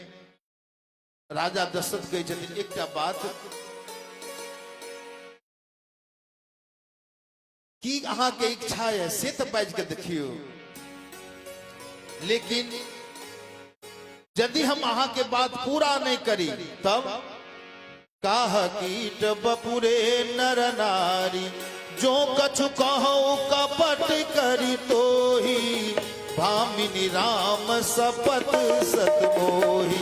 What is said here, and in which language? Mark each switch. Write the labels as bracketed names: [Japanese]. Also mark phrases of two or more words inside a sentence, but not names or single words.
[Maithili] राजा दशरथ कहे छथिन एकटा बात की अहाँ के इच्छा है से तो बाज के देखियो, लेकिन यदि हम अहाँ के बात पूरा नहीं करी तब [Awadhi] काह कीट बपुरे नर नारी, जो कछु कहो कपट करी तो ही, भामिनी राम सपत सत मोही।